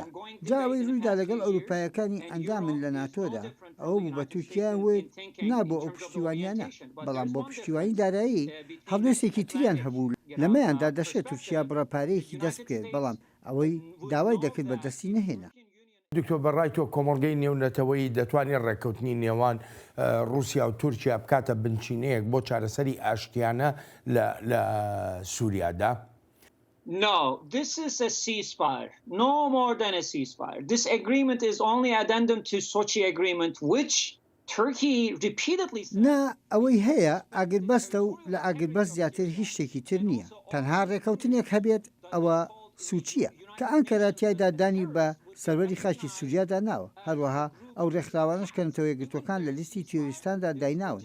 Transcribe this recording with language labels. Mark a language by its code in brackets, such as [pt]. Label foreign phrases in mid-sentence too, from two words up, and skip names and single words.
[ckb] جاوەی ڕوویدا لەگەڵ ئەوروپایەکانی ئەندامن لە ناتۆدا ئەوە بوو بە تورکیا وێت نابوو ئەو پشتیوانیانە، بەڵام بۆ پشتیوانی دارایی هەڵوێستێکی تریان هەبوو لەمەیاندا دەشێت تورکیا بڕەپارەیەکی دەست بکرێت، بەڵام ئەوەی داوای دەکرد بە دەستی نەهێنا. دکتۆر بەڕای تۆ کۆمەڵگەی نێونەتەوەی دەتوانێت ڕێککەوتنی نێوان رووسیا و تورکیا بکاتە بنچینەیەک بۆ چارەسەری ئاشتیانە لە سووریادا؟ [en] No, this is a ceasefire, no more than a ceasefire. This agreement is only addendum to Sochi agreement, which Turkey repeatedly said. [ckb] نا ئەوەی هەیە ئاگربەستە و لە ئاگربەست زیاتر هیچ شتێکی تر نییە. تەنها ڕێککەوتنێک هەبێت ئەوە سوچیە کە ئەنکەرە تیایدا دانی بە سەروەری خاکی سووریادا ناوە. هەروەها ئەو ڕێکخراوانش کەنتەوە یەکگرتوەکان لە لیستی تیۆریستاندا دایناون.